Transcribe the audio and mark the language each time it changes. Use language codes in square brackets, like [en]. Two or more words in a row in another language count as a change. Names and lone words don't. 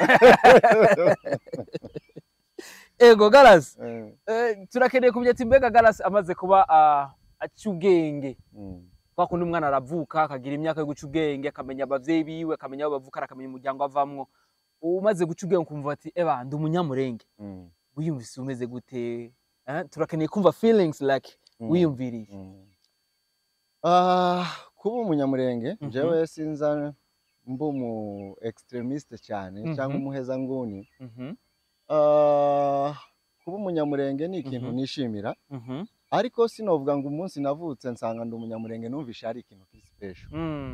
[rn] Ego Galas, turakeneye kumenya ati mbega Galas amaze kuba aca ubwenge. Kwa kundi umwana aravuka akagira imyaka yo guca ubwenge, akamenya abavyeyi biwe, akamenya aho bavuka, akamenya umuryango avamwo. Umaze guca ubwenge kumva ati eba ndi umunyamurenge. Wiyumvise umeze gute? Turakeneye kumva [en] feelings like [rn] wiyumviriye. Kuba umunyamurenge jewe sinza mbumu extremiste cyane cyangwa umuheza nguni. Kuba umunyamurenge ni ikintu nishimira, ariko sinovuga ngo umunsi navutse nsanga ndi umunyamurenge numvisha ari ikintu special.